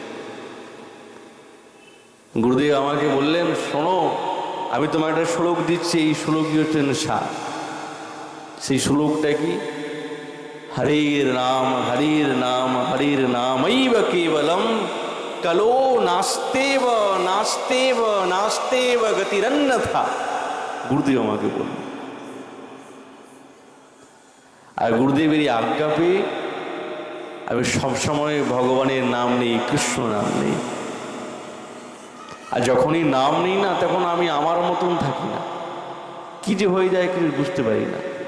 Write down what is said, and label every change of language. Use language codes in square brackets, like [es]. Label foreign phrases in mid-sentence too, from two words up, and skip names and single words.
[bn] গুরুদেব আমাকে বললেন, শোনো আমি তোমার একটা শ্লোক দিচ্ছি, এই শ্লোকই হচ্ছেন সার। সেই শ্লোকটা কি? [sa] হরির নাম হরির নাম হরির নামৈব কেবলম কলো নাস্তেব নাস্তেব নাস্তেব গতিরন্যথা। [bn] গুরুদেব আমাকে বলল। আর গুরুদেবের আজ্ঞা পেয়ে আমি সবসময় ভগবানের নাম নেই, কৃষ্ণ নাম নেই। আর যখনই নাম নেই না তখন আমি আমার মতন থাকি না, কি যে হয়ে যায় কিছু বুঝতে পারি না।